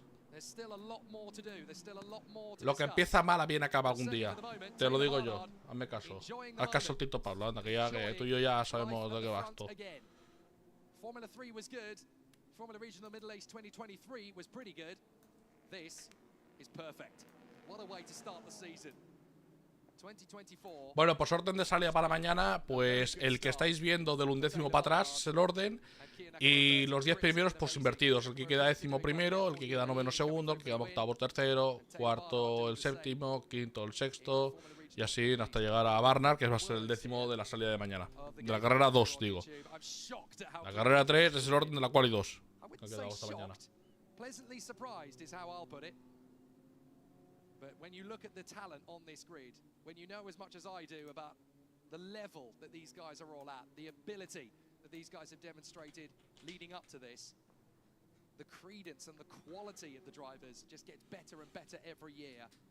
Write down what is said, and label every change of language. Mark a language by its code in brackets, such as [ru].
[en] There's still a lot more to do. There's still a lot more to [es] Lo que empieza mal, bien acaba algún día. Te lo digo yo. Hazme caso. Haz caso al Tito Pablo, anda, que tú y yo ya sabemos de qué va esto. [en] Formula 3 was good. Formula Regional Middle East 2023 was pretty good. This is perfect. What a way to start the season. 2024. [es] Bueno, pues orden de salida para mañana, pues el que estáis viendo del 11º para atrás es el orden. Y los 10 primeros, pues invertidos. El que queda 10º primero, el que queda 9º segundo, el que queda 8º tercero, 4º el séptimo, 5º el sexto. Y así hasta llegar a Barnard, que va a ser el 10º de la salida de mañana. De la carrera 2, digo. La carrera 3 es el orden de la quali 2. Que ha quedado esta mañana. [en] Pleasantly surprised is how I'll put it. But when you look at the talent on this grid, when you know as much as I do about the level that these guys are all at, the ability that these guys have demonstrated leading up to this, the credence and the quality of the drivers just gets better and better every year.